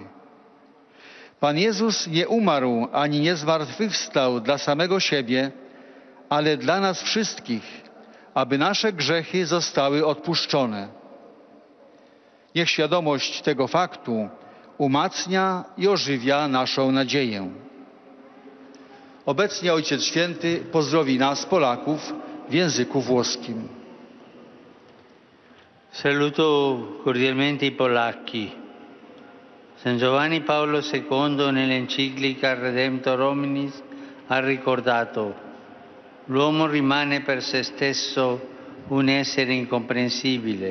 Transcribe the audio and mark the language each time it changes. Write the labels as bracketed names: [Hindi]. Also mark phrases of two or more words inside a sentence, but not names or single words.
[Polish] Pan Jezus nie umarł ani nie zmartwychwstał dla samego siebie, ale dla nas wszystkich, aby nasze grzechy zostały odpuszczone. Niech świadomość tego faktu umacnia i ożywia naszą nadzieję. Obecnie Ojciec Święty pozdrowi nas, Polaków, w języku włoskim. [Italian] Saluto cordialmente i polacchi. San Giovanni Paolo II nell'enciclica Redemptor Hominis ha ricordato: l'uomo rimane per se stesso un essere incomprensibile.